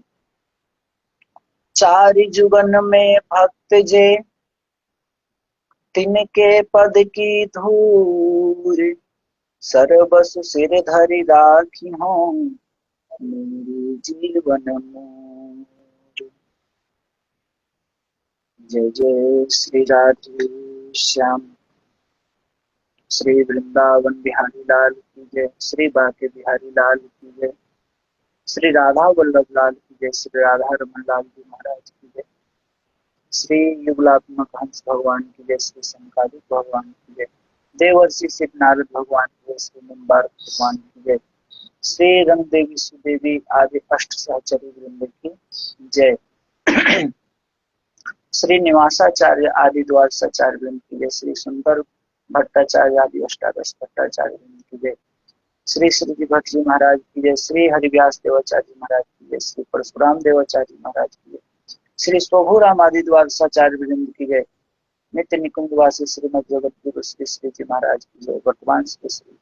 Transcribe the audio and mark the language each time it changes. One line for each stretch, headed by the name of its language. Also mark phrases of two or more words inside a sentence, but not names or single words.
Braj: चारि जुगन में भक्त जे तिनके पद की धूर सर्वसु सिर धरि राखी हों मेरे जीवन मोर।
Hindi: जय जय श्री राधे श्याम। श्री वृंदावन बिहारी लाल की जय, श्री बाके बिहारी लाल की जय, श्री राधा वल्लभ लाल की जय, श्री राधा रमन लाल जी महाराज की जय, श्री युगलात्मक हंस भगवान की जय, श्री संकालिक भगवान की जय, देवर्षि सिद्ध नारद भगवान की जय, श्री निम्बार भगवान की जय, श्री रंग देवी सुदेवी आदि अष्ट सहचरी वृंद की जय, श्री निवासाचार्य आदि द्वादशाचार्य वृंद की जय, श्री सुंदर भट्टाचार्य आदि अष्टादश भट्टाचार्य वृंद की जय, श्री श्रीजी भट्ट जी महाराज की जय, श्री हरिव्यास देवाचार्य महाराज की जय, श्री परशुराम देवाचार्य महाराज की जय, श्री शोभुराम आदि द्वादशाचार्य वृंद की जय, नित्य निकुंज वासी श्रीमद जगत गुरु श्री श्रीजी महाराज की जय, वर्तमान श्री श्रीजी